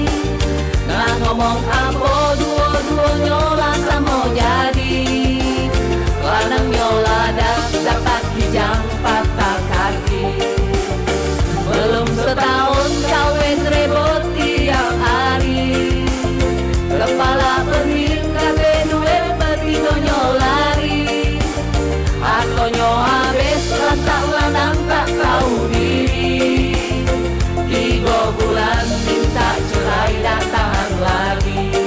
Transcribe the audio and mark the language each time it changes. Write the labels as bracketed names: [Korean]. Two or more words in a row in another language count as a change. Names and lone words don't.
[Indonesian] Nah ngomong apa dua-duanya lah sama jadi. [Malay] Lanang nyola dapat kijang patah kaki. Belum setahun kawin rebut tiap hari. Kepala pening kate duit betino nyolari. Akonyo habis lantak lanang tak tahu diri. 3 bulan minta cerai tak tahan lagi.